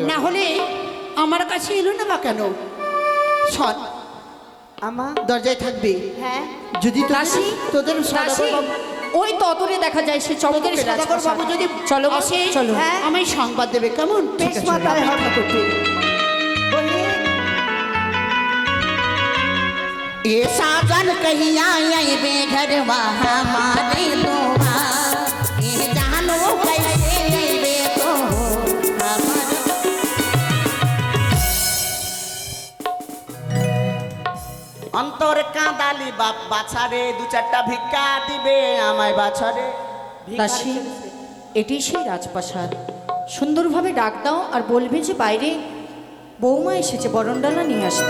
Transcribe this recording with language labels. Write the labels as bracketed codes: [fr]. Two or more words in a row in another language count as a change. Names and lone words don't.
[bn] না হলে আমার কাছে এলো না বা কেন? শোন, দরজায় থাকবে। হ্যাঁ যদি দাসী, তোদের সদাগর বাবু, ওই ততরে দেখা যায় সে তোদের চমকের সদাগর বাবু যদি চলো আসে, চলো। আমায় সংবাদ দেবে, কেমন? বেশ মাতায় অপেক্ষা করতে। [bho] ये साजन कहिया अइबे घरवा हमारे दोहा, ये जानो कैसे अइबे तो हमार। [bn] অন্তর কাঁদালি বাপ বাছারে, দু চারটা ভিক্ষা দিবে আমায় বাছারে। দাসী, এটি সেই রাজপ্রাসাদ। সুন্দরভাবে ডাক দাও আর বলবে যে বাইরে বৌমা এসেছে, বরণডালা নিয়ে আসতে।